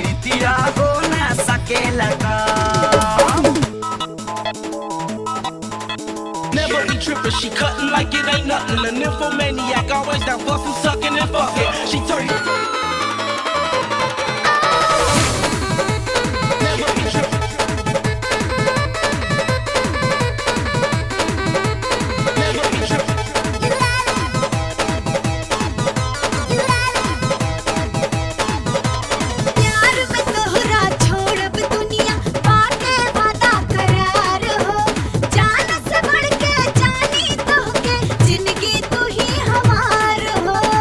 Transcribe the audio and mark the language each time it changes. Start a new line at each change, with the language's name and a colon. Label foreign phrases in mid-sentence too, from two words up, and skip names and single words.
Bhojpuri: बतिया हो ना सकेला काम।
English: Never be trippin', she cuttin' like it ain't nothing. A nymphomaniac, always down for some sucking and fucking. She turn. Never be trippin'. Never be trippin'.
Bhojpuri: प्यार में तोहरा छोड़ब दुनिया बाटे वादा करार हो जान से बढ़ के जानी तोहके जिंदगी तू ही हमार हो।